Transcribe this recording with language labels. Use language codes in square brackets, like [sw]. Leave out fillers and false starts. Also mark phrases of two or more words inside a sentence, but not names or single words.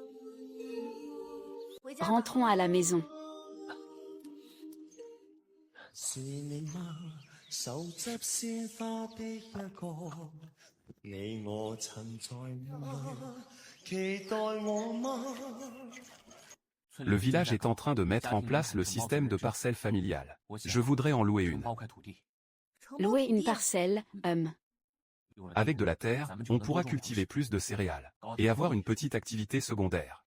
[fr] Rentrons à la maison. [zh] 是你吗？手执鲜花的一个，你我曾在吗？期待我吗？ [fr] Le village est en train de mettre en place le système de parcelles familiales. Je voudrais en louer une. Louer une parcelle, Avec de la terre, on pourra cultiver plus de céréales. Et avoir une petite activité secondaire.